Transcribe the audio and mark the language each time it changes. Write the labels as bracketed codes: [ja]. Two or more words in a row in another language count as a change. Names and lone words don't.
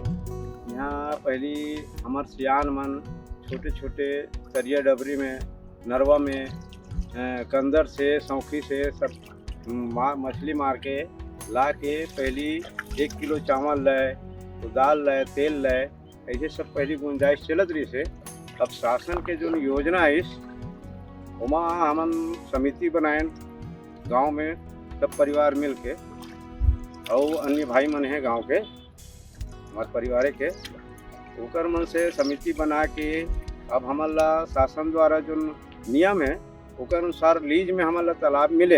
[hne] यहाँ पहली हमार सियान मन छोटे छोटे सरिया डबरी में, नरवा में, कंदर से, सौखी से सब मछली मार के ला के पहली 1 किलो चावल लाए, तो दाल लाए, तेल लाए, ऐसे सब पहली गुंजाइश चलत रही से। अब शासन के जो योजना है उमा हमन समिति बनाए गांव में, सब परिवार मिल के, और अन्य भाई मन हैं गांव के, हमारे परिवार के, ओकर मन से समिति बना के अब हमारा शासन द्वारा जो नियम है ओकर अनुसार लीज में हमारा तालाब मिले।